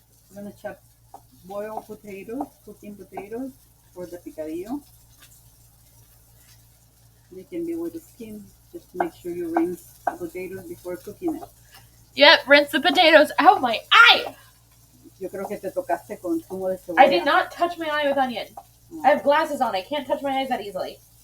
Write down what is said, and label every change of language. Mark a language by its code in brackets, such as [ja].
[en] I'm going to chop boiled potatoes, cooking potatoes for the picadillo. They can be with the skin. Just make sure you rinse the potatoes before cooking it. Yep, rinse the potatoes out my eye! [es] Yo creo que te tocaste con zumo de cebolla. [en] I did not touch my eye with onion. I have glasses on. I can't touch my eyes that easily.